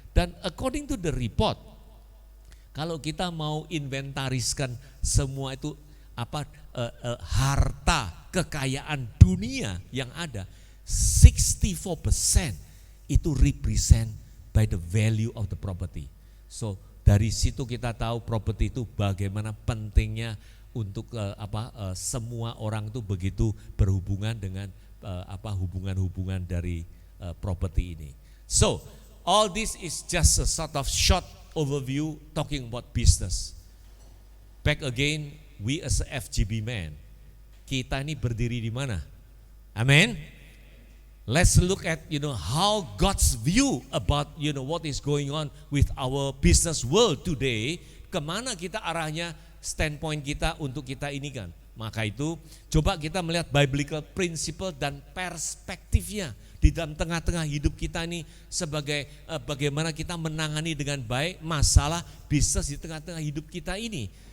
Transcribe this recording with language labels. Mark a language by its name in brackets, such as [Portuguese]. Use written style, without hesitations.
[Indonesian] Dan [English] according to the report, [Indonesian] kalau kita mau inventariskan semua itu harta kekayaan dunia yang ada, 64% itu [English] represent by the value of the property. [Indonesian] So dari situ kita tahu properti itu bagaimana pentingnya untuk semua orang itu begitu berhubungan dengan hubungan-hubungan dari properti ini. [English] So all this is just a sort of short overview talking about business. Back again, we as a FGB man, [Indonesian] kita ini berdiri di mana? [English] Amen. Let's look at how God's view about what is going on with our business world today. [Indonesian] Kemana kita arahnya, standpoint kita untuk kita ini kan. Maka itu coba kita melihat biblical principle dan perspektifnya di dalam tengah-tengah hidup kita ini sebagai bagaimana kita menangani dengan baik masalah bisnis di tengah-tengah hidup kita ini.